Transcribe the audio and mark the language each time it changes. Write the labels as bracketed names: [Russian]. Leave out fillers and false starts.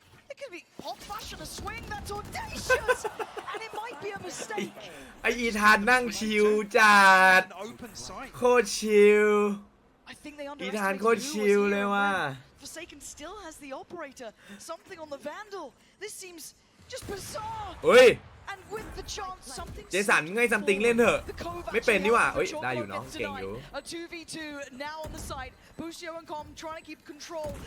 [English] It could be hot fashion, a swing that's audacious, and it might be a mistake. [Thai] ไออีธานนั่งชิลจัดโคตรชิลอีธานโคตรชิลเลยว่ะ [English] Forsaken still has the operator. Something on the Vandal. This seems just bizarre. เฮ้ย And with the chance, something. [Thai] เจสันไงซัมติงเล่นเถอะไม่เป็นนี่หว่าเฮ้ยได้อยู่น้องเก่งอยู่ [English] A 2v2 now on the side. Busio and Com trying to keep control.